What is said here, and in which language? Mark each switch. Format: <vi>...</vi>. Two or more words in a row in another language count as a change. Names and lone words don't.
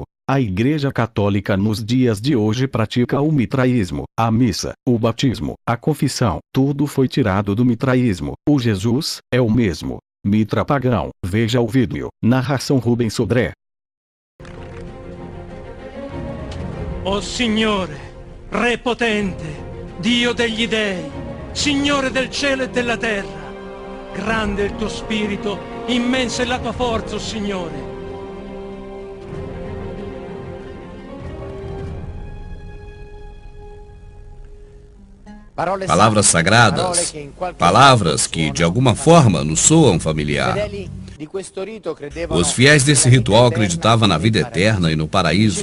<pt>A Igreja Católica nos dias de hoje pratica o mitraísmo, a missa, o batismo, a confissão, tudo foi tirado do mitraísmo. O Jesus é o mesmo. Mitra pagão. Veja o vídeo. Narração Rubens Sodré.</pt> <it>O Signore, Re potente, Dio degli dei, Signore del cielo e della terra, grande è il tuo spirito, immensa è la tua forza, o Signore.</it> <pt>Palavras sagradas, palavras que de alguma forma nos soam familiar. Os fiéis desse ritual acreditavam na vida eterna e no paraíso.</pt>